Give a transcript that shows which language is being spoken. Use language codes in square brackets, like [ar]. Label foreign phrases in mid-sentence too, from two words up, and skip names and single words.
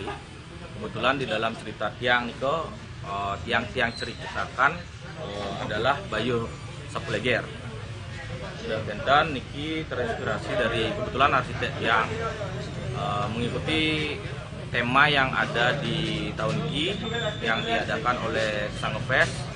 [id] Kebetulan di dalam cerita [ban] tiang niko [id] tiang-tiang ceritakan adalah Bayuh Sapuleger. Dan niki terinspirasi dari kebetulan arsitek yang mengikuti tema yang ada di tahun ini yang diadakan oleh Kesangofest.